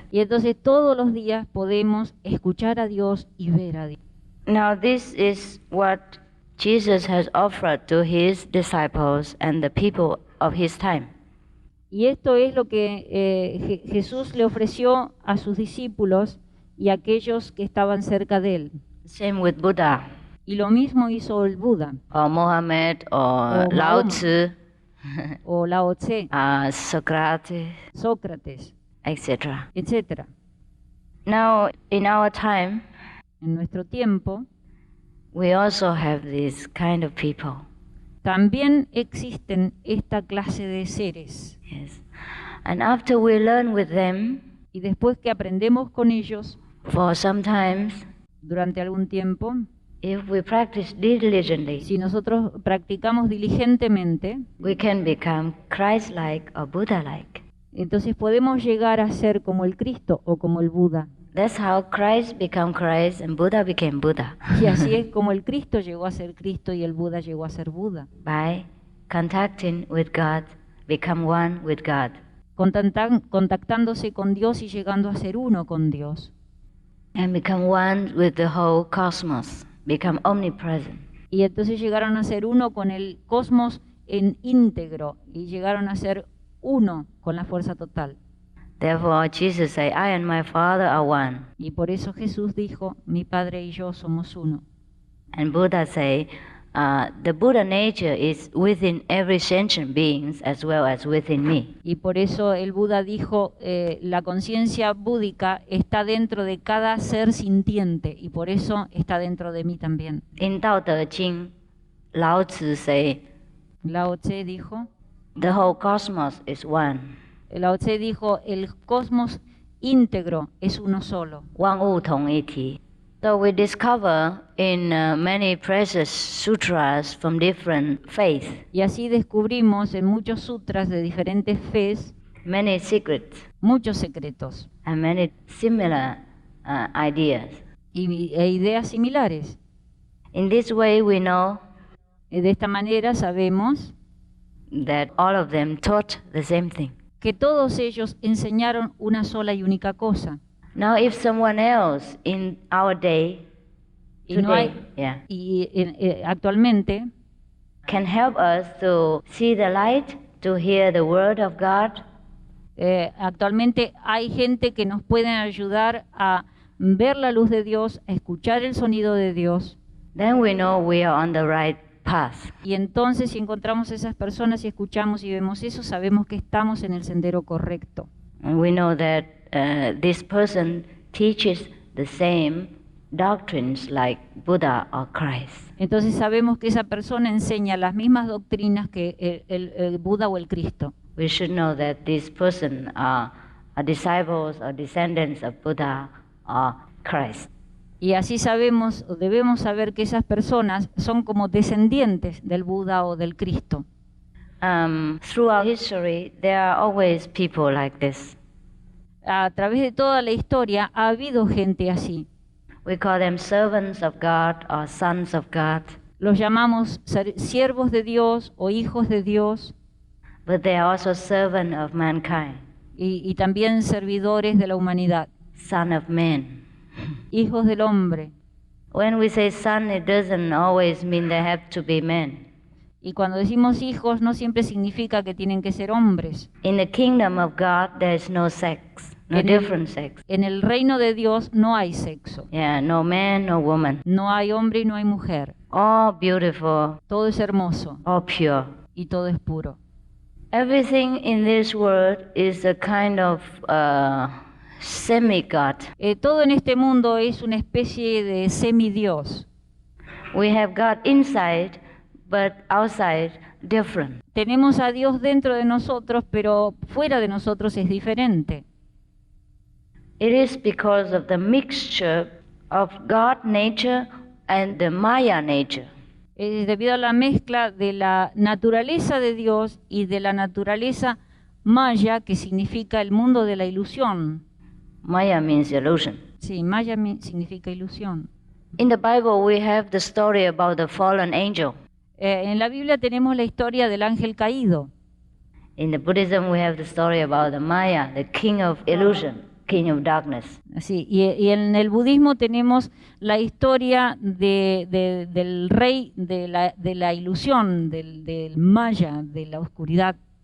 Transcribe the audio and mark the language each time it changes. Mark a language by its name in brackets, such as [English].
[Spanish] Y entonces todos los días podemos escuchar a Dios y ver a Dios. [English] Now this is what Jesus has offered to his disciples and the people of his time. [Spanish] Y esto es lo que Jesús le ofreció a sus discípulos y a aquellos que estaban cerca de él. [English] Same with Buddha, [Spanish] Y lo mismo hizo el Buda, [English] or Mohammed, or [Spanish] O [English] Lao [Spanish] Mahoma. [English] Tzu, [Spanish] o Lao Tse, [English] Socrates, [Spanish] Sócrates, [English] etc. [Spanish] etc. [English] Now, in our time, [Spanish] En nuestro tiempo [English] we also have this kind of people. [Spanish] también existen esta clase de seres. [English] Yes. And after we learn with them, [Spanish] Y después que aprendemos con ellos, [English] for sometimes, [Spanish] durante algún tiempo, [English] if we practice diligently, [Spanish] si nosotros practicamos diligentemente, [English] we can become Christ-like or Buddha-like. [Spanish] entonces podemos llegar a ser como el Cristo o como el Buda. [English] That's how Christ became Christ and Buddha became Buddha. [Spanish] Y así es como el Cristo llegó a ser Cristo y el Buda llegó a ser Buda. [English] By contacting with God, become one with God. [Spanish] Contactándose con Dios y llegando a ser uno con Dios. [English] And become one with the whole cosmos, become omnipresent. [Spanish] Y entonces llegaron a ser uno con el cosmos en íntegro y llegaron a ser uno con la fuerza total. [English] Therefore, Jesus said, I and my Father are one. [Spanish] Y por eso Jesús dijo, mi Padre y yo somos uno. [English] And Buddha said, the Buddha nature is within every sentient being as well as within me. [Spanish] Y por eso el Buda dijo, la conciencia búdica está dentro de cada ser sintiente y por eso está dentro de mí también. [English] In Tao Te Ching, Lao Tzu say, [Spanish] Lao Tse dijo, [English] the whole cosmos is one. [Spanish] Lao Tse dijo, el cosmos íntegro es uno solo. [Chinese] 万物同一体. [English] So we discover in many precious sutras from different faiths, [Spanish] Y así descubrimos en muchos sutras de diferentes fes [English] many secrets [Spanish] muchos secretos [English] and many similar ideas. [Spanish] e ideas similares. [English] In this way we know [Spanish] De esta manera sabemos [English] that all of them taught the same thing. [Spanish] que todos ellos enseñaron una sola y única cosa. [English] Now if someone else in our day, [Spanish] Y, no hay- [English] yeah, [Spanish] actualmente [English] can help us to see the light, to hear the word of God, [Spanish] actualmente hay gente que nos puede ayudar a ver la luz de Dios, a escuchar el sonido de Dios. [English] then we know we are on the right path. [Spanish] Y entonces si encontramos esas personas y escuchamos y vemos eso, sabemos que estamos en el sendero correcto. [English] And we know that this person teaches the same doctrines like Buddha or Christ. [Spanish] Entonces sabemos que esa persona enseña las mismas doctrinas que el Buda o el Cristo. [English] We should know that this person are disciples or descendants of Buddha or Christ. [Spanish] Y así sabemos, o debemos saber que esas personas son como descendientes del Buda o del Cristo. [English] Throughout history, there are always people like this. [Spanish] A través de toda la historia ha habido gente así. [English] We call them servants of God or sons of God, [Spanish] Los llamamos siervos de Dios o hijos de Dios [English] but they are also servants of mankind, [Spanish] y también servidores de la humanidad, [English] son of men. [Spanish] hijos del hombre. [English] When we say son, it doesn't always mean they have to be men. [Spanish] Y cuando decimos hijos no siempre significa que tienen que ser hombres. [English] In the kingdom of God, there is no sex, no [Spanish] En el- [English] different sex. [Spanish] En el reino de Dios no hay sexo. [English] Yeah, no man, no woman. [Spanish] No hay hombre y no hay mujer. [English] All beautiful, [Spanish] Todo es hermoso [English] all pure. [Spanish] y todo es puro. [English] Everything in this world is a kind of semi-God. [Spanish] Todo en este mundo es una especie de semidios. [English] We have God inside, but outside different. [Spanish] Tenemos a Dios dentro de nosotros, pero fuera de nosotros es diferente. [English] It is because of the mixture of God nature and the Maya nature. [Spanish] Es debido a la mezcla de la naturaleza de Dios y de la naturaleza maya, que significa el mundo de la ilusión. [English] Maya means illusion. [Spanish] Sí, maya significa ilusión. [English] In the Bible, we have the story about the fallen angel. [Spanish] En la Biblia tenemos la historia del ángel caído. [English] In the Buddhism, we have the story about the Maya, the king of illusion, king of darkness. [Spanish] Sí, y en el budismo tenemos la historia del rey de la ilusión, del maya, de la oscuridad.